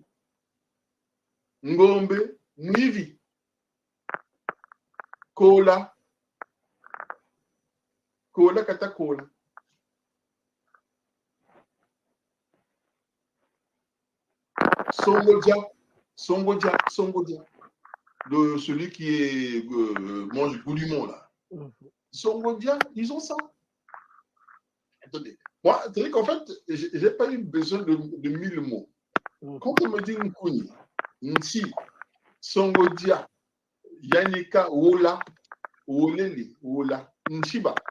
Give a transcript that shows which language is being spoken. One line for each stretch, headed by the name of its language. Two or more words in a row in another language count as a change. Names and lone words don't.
Kongo: Ngombe. Mwivi. Kola. Kola kata kola. Songodia. Songodia. Songodia.
French: Celui qui mange goulûment là.
Kongo: Songodia,
French: ils ont ça. Attendez. Moi, c'est qu'en fait, je n'ai pas eu besoin de 1000 mots. Quand on me dit
Kongo: Nkuni, Nti, Songodia, Yanika, Ola, Oleli, Ola, Nchiba,